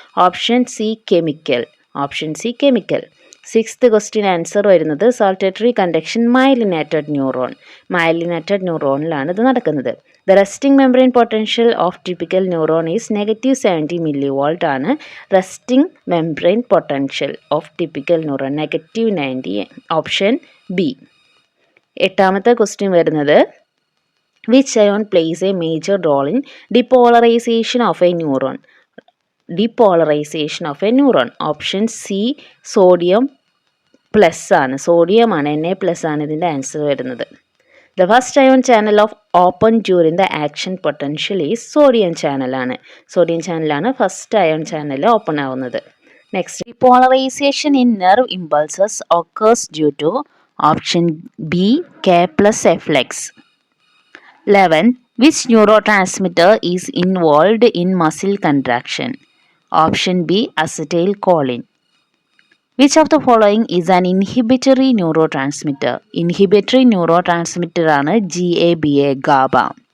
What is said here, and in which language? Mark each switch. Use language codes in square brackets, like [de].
[en] Option C chemical. Option C chemical. Sixth question answer വരുന്നത് saltatory conduction myelinated neuron. [ml] Myelinated neuronലാണ് ഇത് നടക്കുന്നത്. [en] The resting membrane potential of typical neuron is -70 millivolt ആണ്. Resting membrane potential of typical neuron -90. Option B. [ml] എട്ടാമത്തെ question വരുന്നത്, [en] Which ion plays a major role in depolarization of a neuron? Depolarization of a neuron. Option C sodium plus ആണ്. [ml] സോഡിയമാണ്, Na+ ആണ് ഇതിൻ്റെ answer വരുന്നത്. [en] The first ion channel of open during the action potential is sodium ചാനലാണ്. [ml] Sodium ചാനലാണ് first ion channel open ആവുന്നത്. [en] Next, depolarization in nerve impulses occurs due to. Option B K+ efflux. 11. Which neurotransmitter is involved in muscle contraction? Option B acetylcholine. Which of the following is an inhibitory neurotransmitter? Inhibitory neurotransmitter ആണ് GABA, GABA.